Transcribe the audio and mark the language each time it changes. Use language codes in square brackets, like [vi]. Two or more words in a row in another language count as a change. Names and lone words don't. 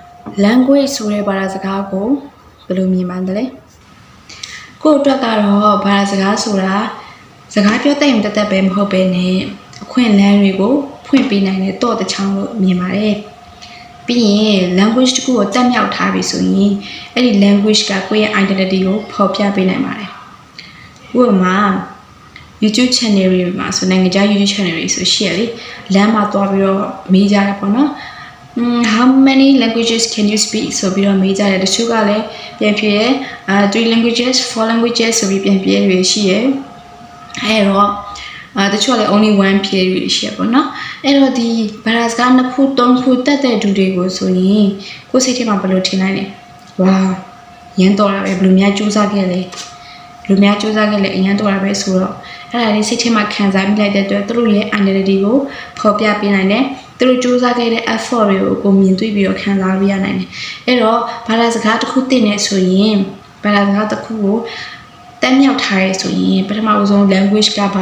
[my] language ဆိုတဲ့ဘာသာစကားကိုဘယ်လိုမြင်ပါသလဲကိုယ့်အတွက်ကတော့ဘာသာစကားဆိုတာစကားပြောတတ်ရင်တတ်ပဲမဟုတ်ပဲနဲ့အခွင့်အလမ်းတွေကိုဖွင့်ပေးနိုင်တဲ့တော့တချောင်းလို့မြင်ပါတယ်ပြီးရင် language တစ်ခုကိုတက်မြောက်ထားပြီဆိုရင်အဲ့ဒီ language ကကိုယ့်ရဲ့ identity ကိုဖော်ပြပေးနိုင်ပါတယ်ဥပမာ YouTube channel တွေမှာဆိုနိုင်ငံခြား YouTube channel တွေဆိုရှိရလေလမ်းမှာသွားပြီးတော့မေးကြတာပေါ့နော် [en] how many languages can you speak [my] ဆိုပြီးတော့မေးကြတယ်တချို့ကလည်းပြန်ဖြေရ 3 languages 4 languages ဆိုပြီးပြန်ဖြေရရှိရအဲ့တော့တချို့ကလည်း [en] only one [my] ဖြေရရှိရပေါ့နော်အဲ့တော့ဒီဘာသာစကား2ခု 3ခုတက်တဲ့သူတွေကိုဆိုရင်ကိုယ်စိတ်ထဲမှာဘယ်လိုထင်နိုင်လဲဝါရမ်းတော့တာပဲဘယ်လိုများစူးစမ်းခဲ့လဲလူများစူးစမ်းခဲ့လဲအရန်တော့တာပဲဆိုတော့အဲ့ဒါလေးစိတ်ထဲမှာခံစားမိလိုက်တဲ့အတွက်သူတို့ရဲ့ identity ကိုဖော်ပြပေးနိုင်တယ်သူတို့စူးစမ်းခဲ့တဲ့ effort တွေကိုမြင်တွေ့ပြီးတော့ခံစားရနိုင်တယ်အဲ့တော့ဘာသာစကားတစ်ခုသိနေဆိုရင်ဘာသာစကားတစ်ခုကိုတက်မြောက်ထားရဲဆိုရင်ပထမဆုံး language ကဘာ